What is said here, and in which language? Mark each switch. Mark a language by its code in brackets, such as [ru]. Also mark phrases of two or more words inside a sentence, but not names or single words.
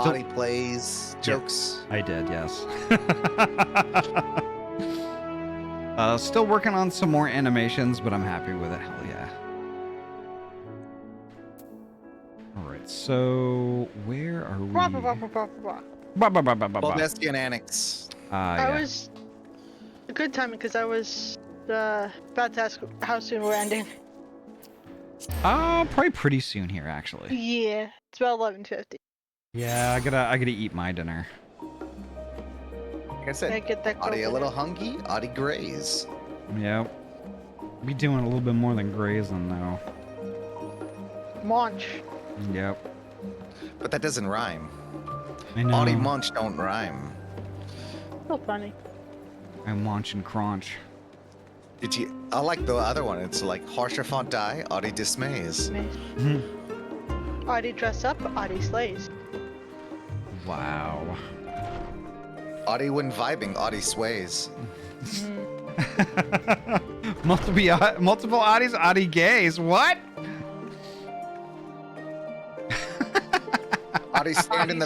[en] Ahty plays jokes? I did, yes. Still working on some more animations, but I'm happy with it. Hell yeah. All right, so where are we? Blah, blah, blah, blah, blah, blah. Ba, ba, ba, ba, ba, ba. Baldestian Annex. I Yeah. was a good timing because I was about to ask how soon we're ending. Probably pretty soon here, actually. Yeah, it's about 11:50. Yeah, I gotta eat my dinner. Like I I said, get that. Ahty a covered. little hungry, Ahty graze. Yep. Be doing a little bit more than grazing though. Munch. Yep. But that doesn't rhyme. I know. Ahty munch don't rhyme. So funny. I munch and crunch. Did you? I like the other one. It's like harsher font die, Ahty dismays. Ahty dress up, Ahty slays. Wow. Ahty when vibing, Ahty sways. multiple Ahty's, Ahty gays. What? Ahty stand in the